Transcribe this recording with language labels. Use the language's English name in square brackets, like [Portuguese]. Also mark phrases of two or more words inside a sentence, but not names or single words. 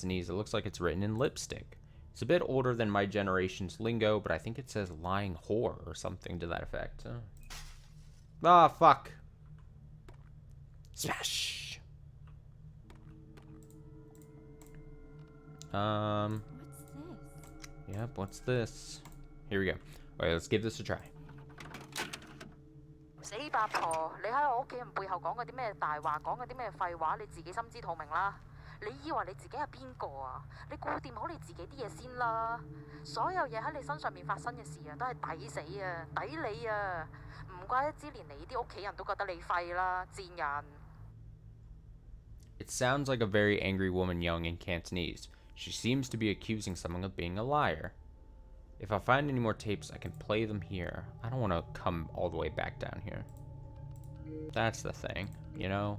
[English] It looks like it's written in lipstick. It's a bit older than my generation's lingo, but I think it says lying whore or something to that effect. Oh. Ah, fuck. Smash. What's this? Yep, what's this? Here we go. Okay, let's give this a try. [Cantonese] 死八婆，你喺我屋企人背後講嗰啲咩大話，講嗰啲咩廢話，你自己心知肚明啦。你以為你自己係邊個啊？你顧掂好你自己啲嘢先啦。所有嘢喺你身上面發生嘅事啊，都係抵死啊，抵你啊！唔怪得之連你啲屋企人都覺得你廢啦，賤人。 [English] It sounds like a very angry woman yelling in Cantonese. She seems to be accusing someone of being a liar. If I find any more tapes, I can play them here. I don't want to come all the way back down here. That's the thing, you know?